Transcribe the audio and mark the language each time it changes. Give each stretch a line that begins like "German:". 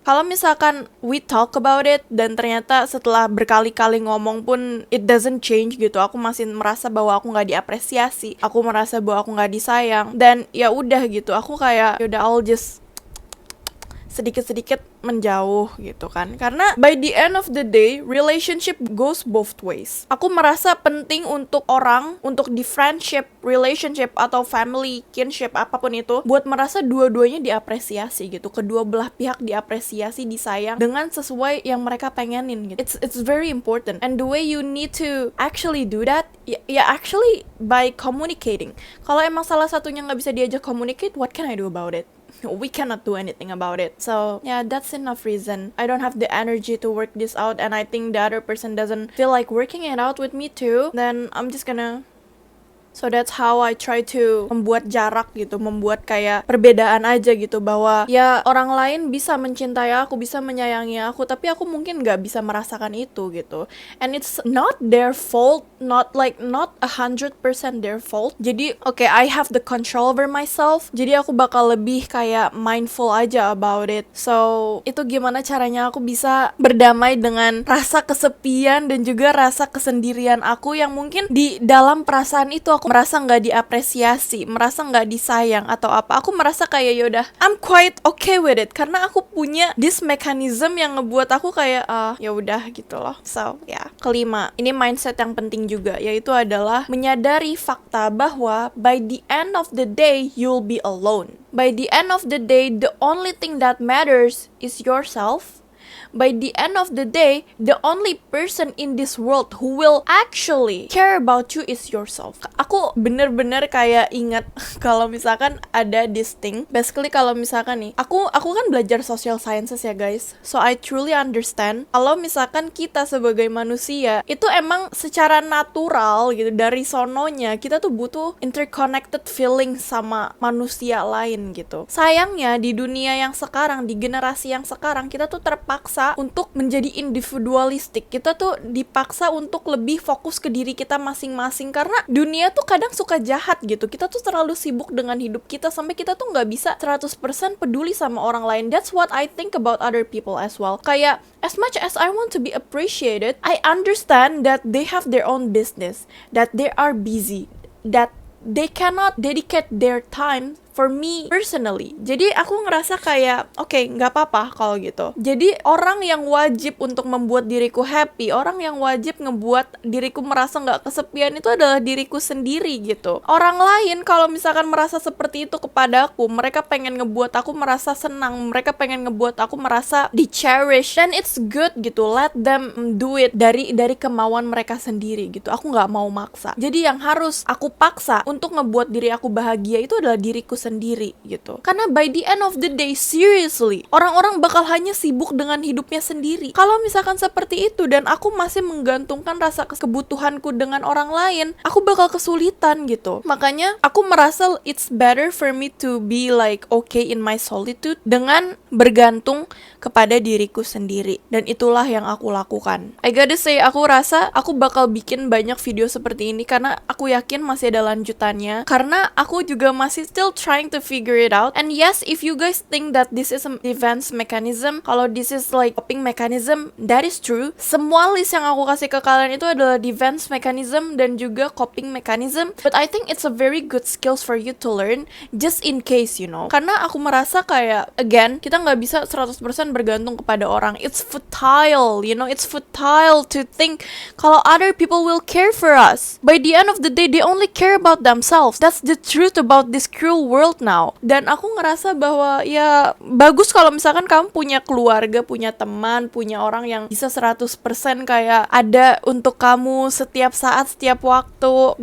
Indonesian: Kalau misalkan
English: we talk about it
Indonesian: dan ternyata setelah berkali-kali ngomong pun
English: it doesn't change
Indonesian: gitu, aku masih merasa bahwa aku nggak diapresiasi, aku merasa bahwa aku nggak disayang, dan ya udah gitu, aku kayak yaudah I'll just sedikit-sedikit menjauh gitu kan.
English: Karena by the end of the day, relationship goes both ways.
Indonesian: Aku merasa penting untuk orang, untuk di friendship, relationship, atau family, kinship, apapun itu, buat merasa dua-duanya diapresiasi gitu. Kedua belah pihak diapresiasi, disayang dengan sesuai yang mereka pengenin gitu.
English: It's very important. And the way you need to actually do that, ya actually by communicating.
Indonesian: Kalau emang salah satunya nggak bisa diajak communicate,
English: what can I do about it? We cannot do anything about it. So yeah, that's enough reason. I don't have the energy to work this out, and I think the other person doesn't feel like working it out with me too. Then I'm just gonna. So that's how I try to
Indonesian: membuat jarak gitu, membuat kayak perbedaan aja gitu, bahwa ya orang lain bisa mencintai aku, bisa menyayangi aku, tapi aku mungkin gak bisa merasakan itu gitu.
English: And it's not their fault, not 100% their fault. Jadi okay, I have the control over myself,
Indonesian: jadi aku bakal lebih kayak mindful aja
English: about it.
Indonesian: So itu gimana caranya aku bisa berdamai dengan rasa kesepian dan juga rasa kesendirian aku, yang mungkin di dalam perasaan itu aku merasa nggak diapresiasi, merasa nggak disayang atau apa. Aku merasa kayak yaudah,
English: I'm quite okay with it,
Indonesian: karena aku punya this mechanism yang ngebuat aku kayak ya udah gitu loh. So ya, kelima, ini mindset yang penting juga, yaitu adalah menyadari fakta bahwa
English: by the end of the day you'll be alone. By the end of the day, the only thing that matters is yourself. By the end of the day, the only person in this world who will actually care about you is yourself.
Indonesian: Aku bener-bener kayak ingat kalau misalkan ada this thing. Basically kalau misalkan nih, aku kan belajar social sciences ya guys. So I truly understand kalau misalkan kita sebagai manusia itu emang secara natural gitu, dari sononya kita tuh butuh interconnected feeling sama manusia lain gitu. Sayangnya di dunia yang sekarang, di generasi yang sekarang, kita tuh terpaksa dipaksa untuk menjadi individualistik. Kita tuh dipaksa untuk lebih fokus ke diri kita masing-masing, karena dunia tuh kadang suka jahat gitu. Kita tuh terlalu sibuk dengan hidup kita sampai kita tuh nggak bisa 100% peduli sama orang lain.
English: That's what I think about other people as well. Kayak as much as I want to be appreciated, I understand that they have their own business, that they are busy, that they cannot dedicate their time for me personally.
Indonesian: Jadi aku ngerasa kayak oke, nggak apa-apa kalau gitu. Jadi orang yang wajib untuk membuat diriku happy, orang yang wajib ngebuat diriku merasa nggak kesepian itu adalah diriku sendiri gitu. Orang lain kalau misalkan merasa seperti itu kepadaku, mereka pengen ngebuat aku merasa senang, mereka pengen ngebuat aku merasa di-cherish, dan it's good gitu.
English: Let them do it
Indonesian: dari kemauan mereka sendiri gitu. Aku nggak mau maksa. Jadi yang harus aku paksa untuk ngebuat diri aku bahagia itu adalah diriku sendiri gitu. Karena
English: by the end of the day,
Indonesian: seriously, orang-orang bakal hanya sibuk dengan hidupnya sendiri. Kalau misalkan seperti itu dan aku masih menggantungkan rasa kebutuhanku dengan orang lain, aku bakal kesulitan gitu. Makanya aku merasa
English: it's better for me to be like okay in my solitude
Indonesian: dengan bergantung kepada diriku sendiri. Dan itulah yang aku lakukan.
English: I gotta say,
Indonesian: aku rasa aku bakal bikin banyak video seperti ini karena aku yakin masih ada lanjutannya. Karena aku juga masih still trying to figure it out.
English: And yes, if you guys think that this is a defense mechanism, kalau this is like coping mechanism, that is true.
Indonesian: Semua list yang aku kasih ke kalian itu adalah defense mechanism dan juga coping mechanism.
English: But I think it's a very good skills for you to learn just in case, you know.
Indonesian: Karena aku merasa kayak, again, kita nggak bisa 100% bergantung kepada orang.
English: It's futile, you know. It's futile to think kalau other people will care for us. By the end of the day, they only care about themselves. That's the truth about this cruel world now.
Indonesian: Dan aku ngerasa bahwa ya bagus kalau misalkan kamu punya keluarga, punya teman, punya orang yang bisa 100% kayak ada untuk kamu setiap saat, setiap waktu.